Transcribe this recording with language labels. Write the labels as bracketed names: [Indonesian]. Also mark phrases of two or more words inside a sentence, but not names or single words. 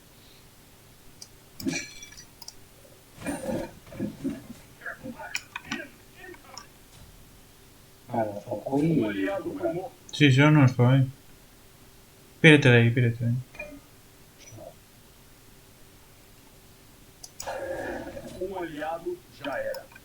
[Spanish] Vale, nos ocurre [Portuguese] Um aliado foi y... morto. [Spanish] Sí, [Galician] yo non estou aí. Pírate de aí, pírate de aí. [Portuguese] Um aliado já era.